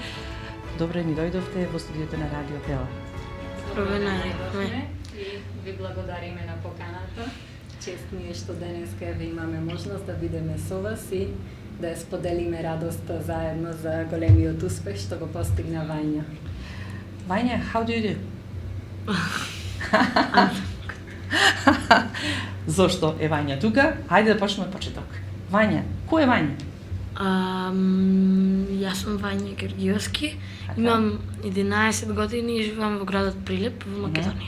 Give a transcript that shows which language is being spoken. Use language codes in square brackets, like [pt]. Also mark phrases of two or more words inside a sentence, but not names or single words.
[mk] Добре ни дојдовте во студиото на Радио Пела. И ви благодариме на поканата. Чест ни е што денеска ви имаме можност да бидеме со вас и да споделиме радоста заедно за големиот успех што го постигна Вања. Вања, [en] how do you do? [mk] Зошто е Вања тука? Хајде да почнеме од почеток. Вања, кој е Вања? Јас сум Вања Ѓорѓиевски, имам 11 години и живеам во градот Прилеп, во Македонија.